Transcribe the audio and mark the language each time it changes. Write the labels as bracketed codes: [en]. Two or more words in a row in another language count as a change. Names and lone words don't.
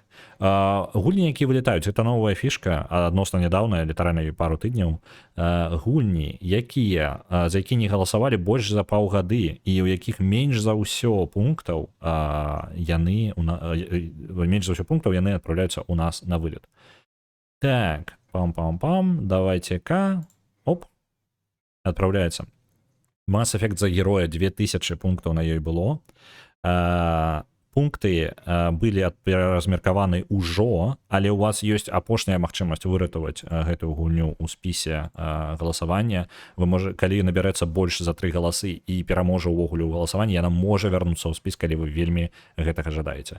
[be] Гульні, якія вылетаюць, гэта новая фішка, адносна нядаўная, літаральна пару тыдняў. Гульні, якія, за які не галасавалі больш за паўгады, і ў якіх менш за ўсё пунктаў яны адпраўляюцца ў нас на вылет. Так, пам-пам-пам, давайте-ка. Оп, [ru] отправляется. [be] Mass Effect за героя 2000 пунктаў на ёй было. Пункты былі размеркаваны ўжо, але у вас ёсць апошняя магчымасць выратаваць гэтую гульню ў спісе галасавання. Вы калі набярэцца больш за 3 галасы і пераможа ўвогуле ў галасаванні, яна можа вярнуцца ў спіс, калі вы вельмі гэтага жадаеце.